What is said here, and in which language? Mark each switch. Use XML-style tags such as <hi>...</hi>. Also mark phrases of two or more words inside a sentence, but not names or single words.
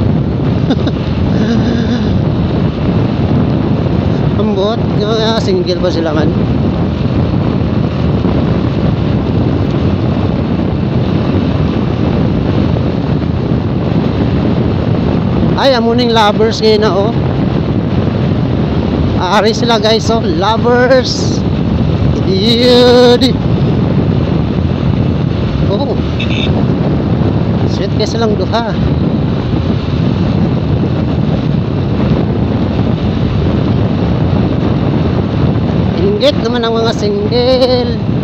<hil>Ambot nga single ba sila man. Ay, amuning lovers kayo na, oh. Aari sila guys, oh. Lovers. Yun. Oh. Sweet kayo silang duha.</hil> <tl>Inggit naman ang mga single.</tl>